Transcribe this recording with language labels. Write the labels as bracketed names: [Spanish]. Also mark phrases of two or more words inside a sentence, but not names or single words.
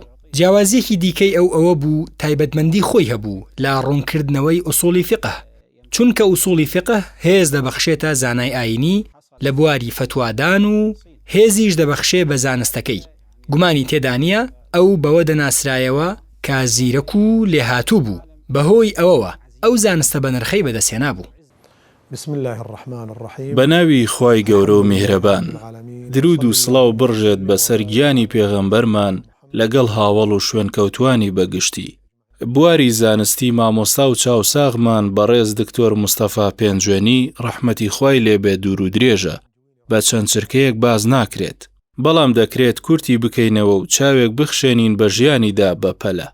[Central Kurdish] جیاوازیەکی دیکەی ئەوە بوو تایبەتمەندی خۆی هەبوو لە ڕوونکردنەوەی ئوسوڵی فقه، چونکە ئوسوڵی فقه هێز دەبەخشێتە زانای ئاینی لە بواری فتوادان و هێزیش دەبەخشێ بە زانستەکەی. گومانی تێدانیە ئەو بەوە دەناسرایەوە کە زیرەک و لێهاتوو بوو، بەهۆی ئەوەوە ئەو زانستە بە نرخەی بەدەستهێنا بوو. [Arabic] بسم الله الرحمن الرحیم. [Central Kurdish] بەناوی خوای گەورە و میهرەبان، درود و سڵاو بڕژێت بەسەر گیانی پێغەمبەرمان لەگەڵ هاوڵ و شوێنکەوتوانی بەگشتی. بواری زانستی مامۆستا و چاوساغمان بەڕێز دکتۆر مستەفا پێنجوێنی ڕەحمەتی خوای لێبێ دوور و درێژە، بە چەند چرکەیەک باز ناکرێت، بەڵام دەکرێت کورتی بکەینەوە و چاوێک بخشێنین بە ژیانیدا بەپەلە.